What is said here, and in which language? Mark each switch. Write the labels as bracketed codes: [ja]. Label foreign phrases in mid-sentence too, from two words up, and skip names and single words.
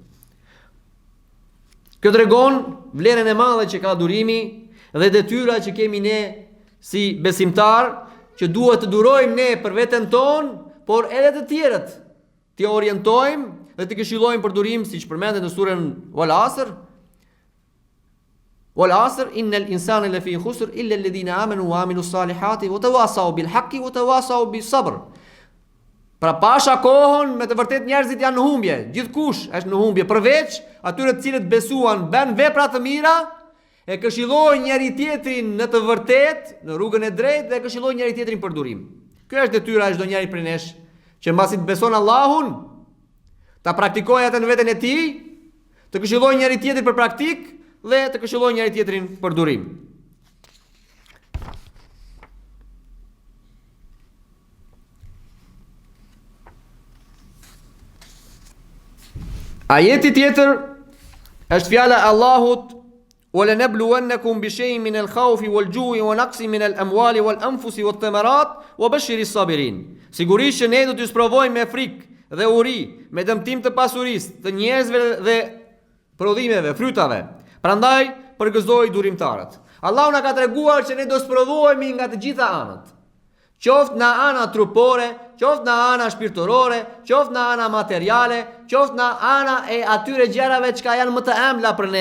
[sq] Kjo tregon vlerën e madhe që ka durimi dhe detyra që kemi ne si besimtar, që duhet të durojmë ne për veten tonë, por edhe të tjerët të orientojmë dhe të këshillojmë për durim, siç përmendet në surën [ar] والعصر إن الإنسان لفي خسر إلا الذين آمنوا وعملوا الصالحات وتواصوا بالحق وتواصوا بالصبر. [sq] Pra pasha kohën, me të vërtet njerëzit janë në humbje, gjithkush është në humbje, përveç atyre të cilët besuan, bën vepra të mira, e këshillojnë njëri tjetrin në të vërtet, në rrugën e drejtë, dhe këshillojnë njëri tjetrin për durim. Kjo është detyra e çdo njeri prej nesh, që mbasi të beson Allahun, ta praktikojë atë në veten e tij, të këshillojë njëri tjetrin për praktik dhe të këshillojë njëri tjetrin për durim. Ajeti tjetër është fjala e Allahut: [ar] وَلَنَبْلُوَنَّكُمْ بِشَيْءٍ مِنَ الْخَوْفِ وَالْجُوعِ وَنَقْصٍ مِنَ الْأَمْوَالِ وَالْأَنْفُسِ وَالثَّمَرَاتِ وَبَشِّرِ الصَّابِرِينَ. [sq] Sigurisht që ne do t'ju sprovojmë me frikë dhe uri, me dëmtim të pasurisë, të njerëzve dhe prodhimeve, frytave. Prandaj përgëzoi durimtarët. Allahu na ka treguar që ne do sprovohemi nga të gjitha anët. Qoftë në ana trupore, qoftë në ana shpirtërore, qoftë në ana materiale, qoftë në ana e atyre gjërave që janë më të ëmbla për ne.